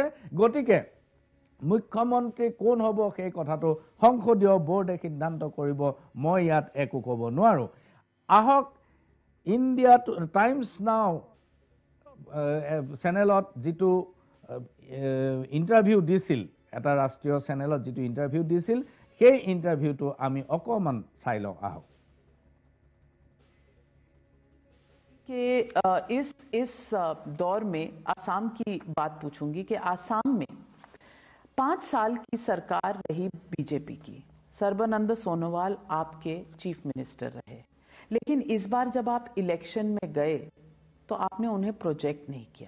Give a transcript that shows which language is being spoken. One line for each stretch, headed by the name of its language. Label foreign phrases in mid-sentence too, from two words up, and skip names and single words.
Assamese: গতিকে মুখ্যমন্ত্ৰী কোন হ'ব সেই কথাটো সংসদীয় বোৰ্ডে সিদ্ধান্ত কৰিব, মই ইয়াত একো ক'ব নোৱাৰোঁ। আহক ইণ্ডিয়া টাইমছ নাও চেনেলত যিটো ইণ্টাৰভিউ দিছিল, এটা ৰাষ্ট্ৰীয় চেনেলত যিটো ইণ্টাৰভিউ দিছিল, সেই ইণ্টাৰভিউটো আমি অকণমান চাই লওঁ আহক।
Hindi: कि इस दौर में आसाम की बात पूछूंगी कि आसाम में 5 साल की सरकार रही बीजेपी की, सर्बानंद सोनोवाल आपके
English: chief minister
Hindi: रहे, लेकिन इस बार जब आप इलेक्शन में गए तो आपने उन्हें प्रोजेक्ट नहीं किया।